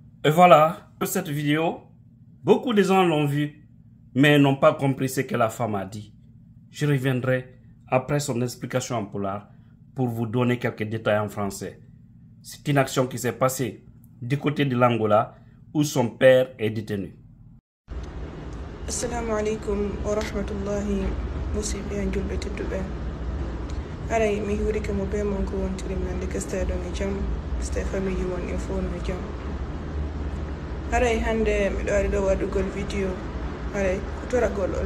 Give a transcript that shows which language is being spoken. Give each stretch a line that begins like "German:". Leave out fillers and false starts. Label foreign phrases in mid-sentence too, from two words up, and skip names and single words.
French: Et voilà, cette vidéo, beaucoup de gens l'ont vue, mais n'ont pas compris ce que la femme a dit. Je reviendrai après son explication en pulaar pour vous donner quelques détails en français. C'est une action qui s'est passée du côté de l'Angola où son père est détenu.
Arabic: السلام عليكم ورحمة الله
Fula: musibe en julbe tedduɓe aray mi hiwrike mo be mon ko wontiri mande kesteɗo e jaam ste famille mon e fof no jaam aray hande miɗo waɗi ɗo waɗugol vidéo aray ko toragol on